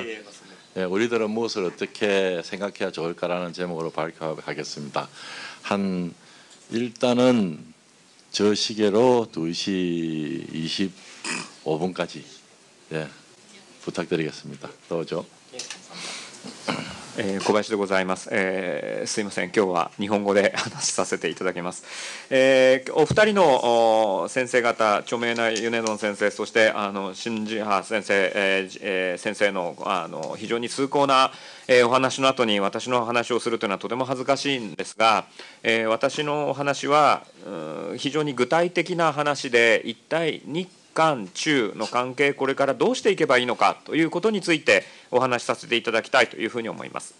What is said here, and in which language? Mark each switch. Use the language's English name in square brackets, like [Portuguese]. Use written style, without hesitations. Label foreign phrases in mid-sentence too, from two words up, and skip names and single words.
[Korean] 예, 맞습니다. 예, 우리들은 무엇을 어떻게 생각해야 좋을까라는 제목으로 발표하겠습니다. 일단은 저 시계로 2시 25분까지 부탁드리겠습니다. 또죠. [Japanese] 小林でございます。すいません、今日は日本語で話させていただきます。お二人の先生方、著名なユネドン先生、そして新次派先生、先生の非常に崇高なお話の後に私の話をするというのはとても恥ずかしいんですが、私のお話は非常に具体的な話で、一体日韓中の関係、これからどうしていけばいいのかということについてお話しさせていただきたいというふうに思います。